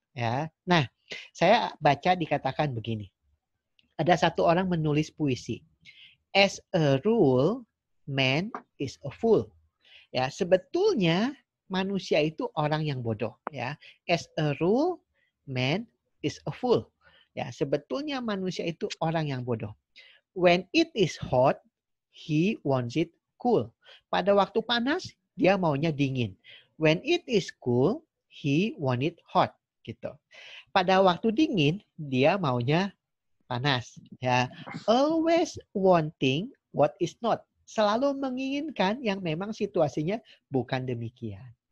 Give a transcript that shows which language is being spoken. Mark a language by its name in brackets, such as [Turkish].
[Indonesian] Ya, nah saya baca dikatakan begini. Ada satu orang menulis puisi. [English] As a rule, man is a fool. [Indonesian] Ya, sebetulnya manusia itu orang yang bodoh. [English] Ya, as a rule, man is a fool. [Indonesian] Ya, sebetulnya manusia itu orang yang bodoh. [English] When it is hot, he wants it cool. [Indonesian] Pada waktu panas, dia maunya dingin. [English] When it is cool, he want it hot. [Indonesian] Gitu. Pada waktu dingin, dia maunya panas. [English] Ya, always wanting what is not. [Indonesian] Selalu menginginkan yang memang situasinya bukan demikian.